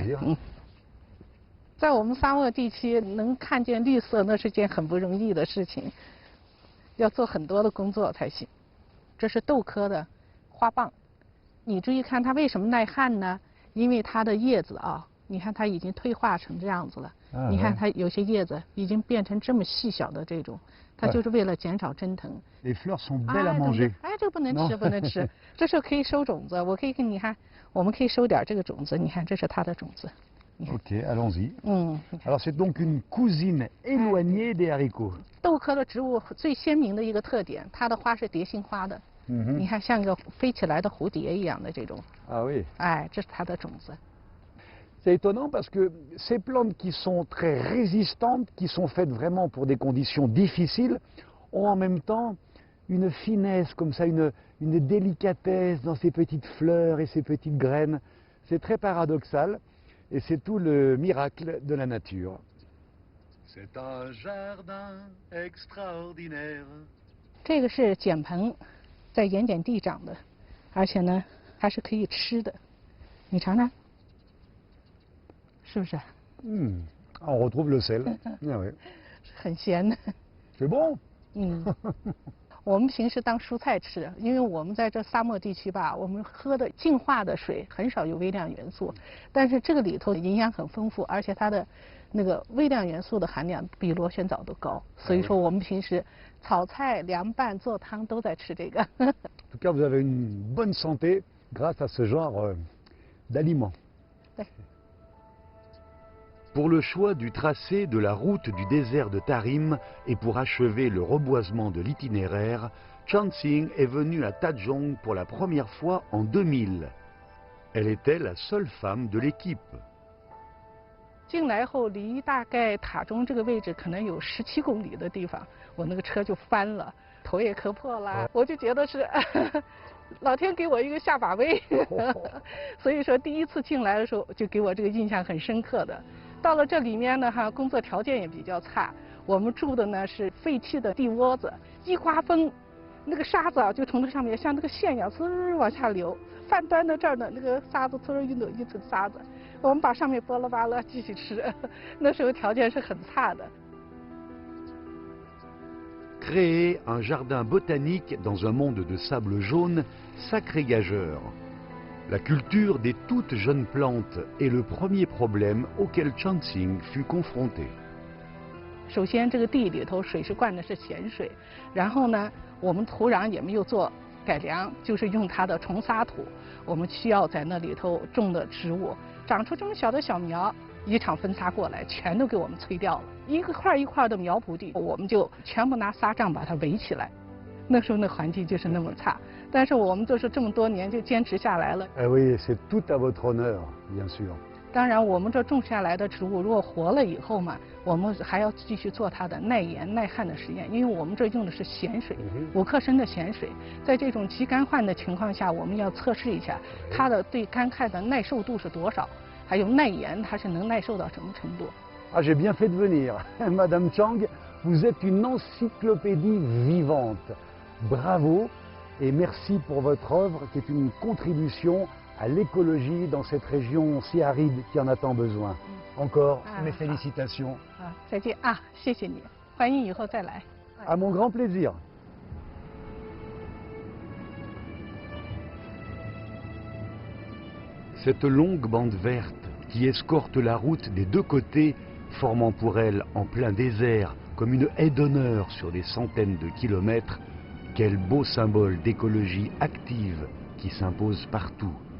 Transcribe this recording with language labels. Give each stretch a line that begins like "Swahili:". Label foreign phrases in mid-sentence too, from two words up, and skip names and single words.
Chinese: 在我们沙漠地区能看见绿色，那是件很不容易的事情，要做很多的工作才行。这是豆科的花蚌，你注意看它为什么耐旱呢？因为它的叶子啊，你看它已经退化成这样子了。你看它有些叶子已经变成这么细小的这种，它就是为了减少蒸腾。
French: Les fleurs sont belles à manger。
Chinese: 哎，这不能吃，不能吃。这时候可以收种子，我可以给你看，我们可以收点这个种子，你看这是它的种子。
French: OK, allons-y. Alors c'est donc une cousine éloignée des haricots.
Chinese: 豆科的植物最鲜明的一个特点，它的花是蝶形花的。你看像个飞起来的蝴蝶一样的这种。
French: Ah oui.
Chinese: 哎，这是它的种子。
French: C'est étonnant parce que ces plantes qui sont très résistantes, qui sont faites vraiment pour des conditions difficiles, ont en même temps une finesse comme ça, une délicatesse dans ces petites fleurs et ces petites graines. C'est très paradoxal. Et c'est tout le miracle de la nature. C'est un jardin extraordinaire.
Chinese: 这个是碱蓬，在盐碱地长的，而且呢还是可以吃的。你尝尝，是不是
French: ？On retrouve le sel. Oui.
Chinese: 很咸的。
French: C'est bon.
Chinese: 我们平时当蔬菜吃，因为我们在这沙漠地区吧，我们喝的净化的水很少有微量元素，但是这个里头营养很丰富，而且它的那个微量元素的含量比螺旋藻都高，所以说我们平时炒菜、凉拌、做汤都在吃这个。
French: En tout cas, vous avez une bonne santé grâce à ce genre d'aliments. Pour le choix du tracé de la route du désert de Tarim et pour achever le reboisement de l'itinéraire, Chansing est venue à Tadjong pour la première fois en 2000. Elle était la seule femme de l'équipe.
Chinese: 进来后离大概塔中这个位置可能有17公里的地方，我那个车就翻了，头也磕破了，我就觉得是老天给我一个下马威，所以说第一次进来的时候就给我这个印象很深刻的。到了这里面呢哈，工作条件也比较差，我们住的呢是废弃的地窝子，一刮风，那个沙子啊就从这上面像那个线一样呲往下流，饭端到这儿呢，那个沙子呲一篓一层沙子，我们把上面剥了扒了继续吃，那时候条件是很差的。
French: Créer un jardin botanique dans un monde de sable jaune, sacré gageur. La culture des toutes jeunes plantes est le premier problème auquel Chansing fut confrontée.
Chinese: 首先，这个地里头水是灌的是咸水，然后呢，我们土壤也没有做改良，就是用它的重沙土。我们需要在那里头种的植物长出这么小的小苗，一场风沙过来，全都给我们吹掉了。一块一块的苗圃地，我们就全部拿沙帐把它围起来。那时候那环境就是那么差，但是我们就是这么多年就坚持下来了。
French: Oui, c'est tout à votre honneur, bien sûr.
Chinese: 当然，我们这种下来的植物如果活了以后嘛，我们还要继续做它的耐盐耐旱的实验，因为我们这用的是咸水，5克升的咸水，在这种极干旱的情况下，我们要测试一下它的对干旱的耐受度是多少，还有耐盐它是能耐受到什么程度。
French: Ah, j'ai bien fait de venir, Madame Chang. Vous êtes une encyclopédie vivante. Bravo et merci pour votre œuvre qui est une contribution à l'écologie dans cette région si aride qui en a tant besoin. Encore mes félicitations.
Chinese: 再见啊，谢谢你，欢迎以后再来。
French: À mon grand plaisir. Cette longue bande verte qui escorte la route des deux côtés, formant pour elle en plein désert comme une haie d'honneur sur des centaines de kilomètres, quel beau symbole d'écologie active qui s'impose partout.